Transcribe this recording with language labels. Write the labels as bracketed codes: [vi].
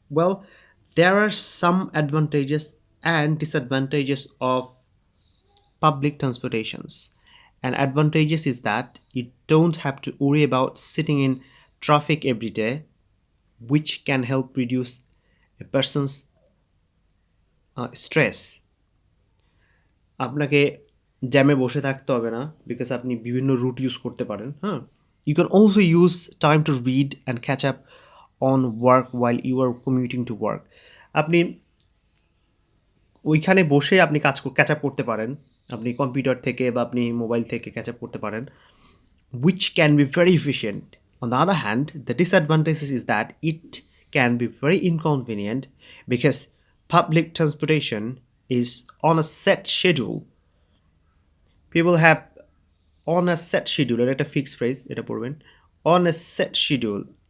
[en] Well, there are some advantages and disadvantages of public transportations. And advantages is that you don't have to worry about sitting in traffic every day, which can help reduce a person's stress. [bn] আপনাকে জ্যামে বসে থাকতে হবে না because আপনি বিভিন্ন root use করতে পারেন. [en] হ্যাঁ, you can also use time to read and catch up on work while you are commuting to work. [bn] আপনি ওইখানে বসে আপনি ক্যাচ আপ করতে পারেন, আপনি কম্পিউটার থেকে বা আপনি মোবাইল থেকে ক্যাচ আপ করতে পারেন, [en] which can be very efficient. On the other hand, the disadvantages is that it can be very inconvenient because public transportation is on a set schedule. People have on a set schedule, [bn] এটা [en] fixed phrase, [bn] এটা পড়বেন, [en] on a set schedule.